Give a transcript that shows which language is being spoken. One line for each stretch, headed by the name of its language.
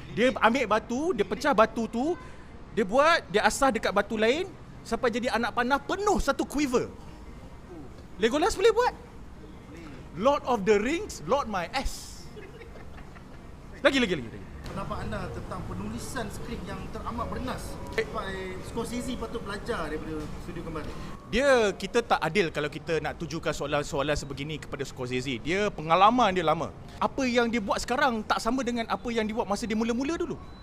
Malay: Dia ambil batu, dia pecah batu tu, dia asah dekat batu lain sampai jadi anak panah penuh satu quiver. Legolas boleh buat.
English: Lord of the Rings, Lord my ass.
Malay: Lagi. Pendapat anda tentang penulisan skrip yang teramat bernas? Sampai Scorsese patut belajar daripada studio kembali. Kita tak adil kalau kita nak tujukan soalan-soalan sebegini kepada Scorsese. Dia pengalaman dia lama. Apa yang dia buat sekarang tak sama dengan apa yang dia buat masa dia mula-mula dulu.